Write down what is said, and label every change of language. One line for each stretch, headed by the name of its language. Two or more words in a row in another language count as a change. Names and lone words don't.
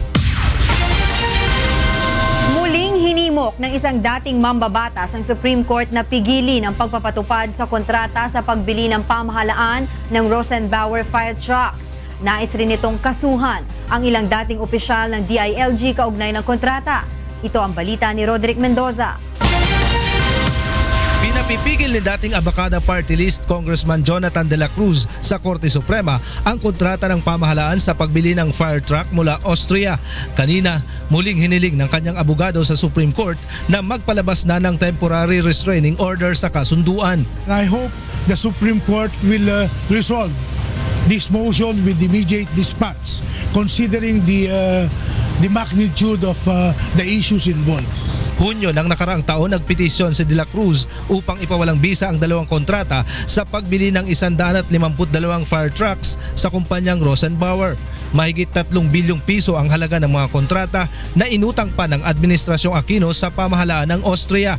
Filipino: Muling hinimok ng isang dating mambabatas ang Supreme Court na pigilin ang pagpapatupad sa kontrata sa pagbili ng pamahalaan ng Rosenbauer fire trucks. Nais rin itong kasuhan ang ilang dating opisyal ng DILG kaugnay ng kontrata. Ito ang balita ni Roderick Mendoza. Pinapipigil ni dating Abacada Party List Congressman Jonathan De La Cruz sa Korte Suprema ang kontrata ng pamahalaan sa pagbili ng fire truck mula Austria. Kanina, muling hiniling ng kanyang abogado sa Supreme Court na magpalabas na ng
English: temporary restraining order
Filipino: sa kasunduan.
English: I hope the Supreme Court will resolve this motion with immediate dispatch, considering the magnitude of the issues involved.
Filipino: Hunyo ng nakaraang taon nagpetisyon si De La Cruz upang ipawalang bisa ang 2 kontrata sa pagbili ng 152 fire trucks sa kumpanyang Rosenbauer. Mahigit 3 bilyong piso ang halaga ng mga kontrata na inutang pa ng Administrasyong Aquino sa pamahalaan ng Austria.